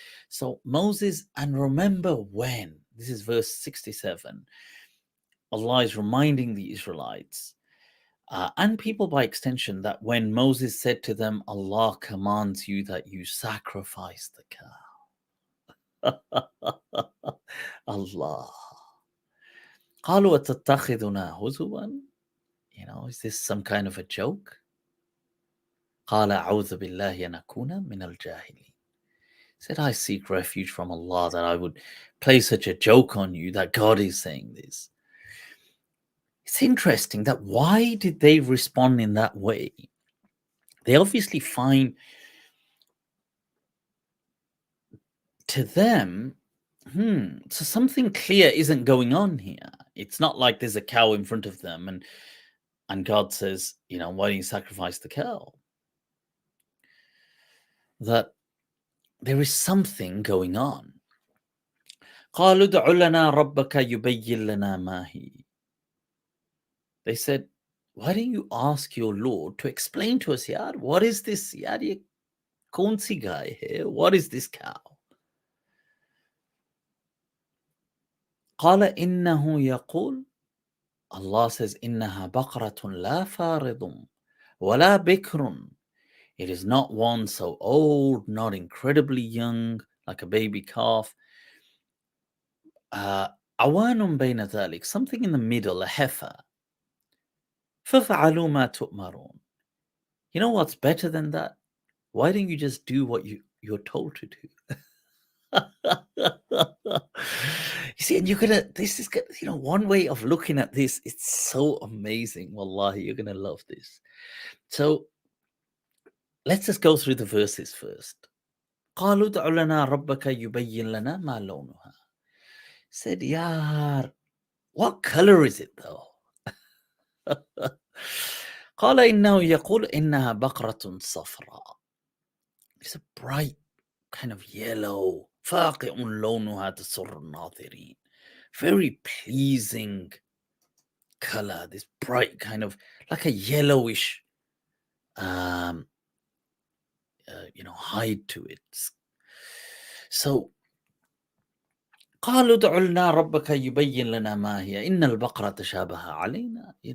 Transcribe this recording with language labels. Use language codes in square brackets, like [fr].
[en] So Moses, and remember when, this is verse 67, Allah is reminding the Israelites and people by extension that when Moses said to them, Allah commands you that you sacrifice the cow. [ar] Allah. قالوا أتتخذنا هزوا? [en] Is this some kind of a joke? [ar] قال أعوذ بالله أن أكون من الجاهلين. [en] Said, I seek refuge from Allah that I would play such a joke on you that God is saying this. It's interesting that why did they respond in that way? They obviously find to them, so something clear isn't going on here. It's not like there's a cow in front of them and God says, why don't you sacrifice the cow? That there is something going on. [ar] قالوا ادع لنا ربك يبين لنا ما هي. [en] They said, why don't you ask your Lord to explain to us, yaar, what is this? [ur] Yaar, ye kaun si guy hai? [en] What is this cow? [ar] قال إنه يقول, [en] Allah says, [ar] إنها بقرة لا فارض ولا بكر. [en] It is not one so old, not incredibly young, like a baby calf. [ar] عوان بين ذلك, [en] something in the middle, a heifer. [ar] فَفَعَلُوا مَا تُؤْمَرُونَ. [en] You know what's better than that? Why don't you just do what you're told to do? You see, and this is, one way of looking at this, it's so amazing. Wallahi, you're going to love this. So let's just go through the verses first. [ar] قالوا ادع لنا ربك يبين لنا ما لونها. [en] Said, Yar, what color is it though? [ar] قال إنه يقول إنها بقرة صفراء. [en] It's a bright kind of yellow. [ar] فاقع لونها تسر الناظرين. [en] Very pleasing color. This bright kind of like a yellowish, hide to it. [ar] So قالوا ادع لنا ربك يبين لنا ما هي إن البقرة تشابه علينا.